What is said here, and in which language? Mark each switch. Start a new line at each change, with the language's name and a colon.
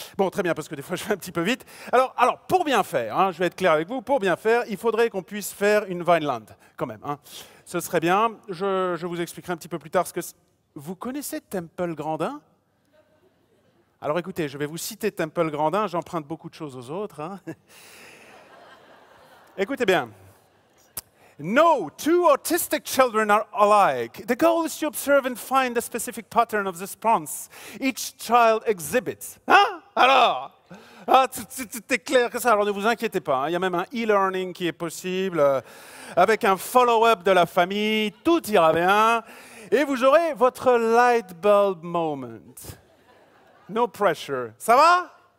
French: Bon, très bien, parce que des fois, je vais un petit peu vite. Alors pour bien faire, hein, je vais être clair avec vous, pour bien faire, il faudrait qu'on puisse faire une Vineland, quand même. Hein. Ce serait bien. Je vous expliquerai un petit peu plus tard ce que c'est. Vous connaissez Temple Grandin? Alors écoutez, je vais vous citer Temple Grandin, j'emprunte beaucoup de choses aux autres. Hein. Écoutez bien.
English: No two autistic children are alike. The goal is to observe and find a specific pattern of response each child exhibits. Hein?
French: Alors, tout est clair que ça. Alors ne vous inquiétez pas, hein. Il y a même un e-learning qui est possible, avec un follow-up de la famille, tout ira bien. Et vous aurez votre
English: light bulb moment. No pressure.
French: Ça va?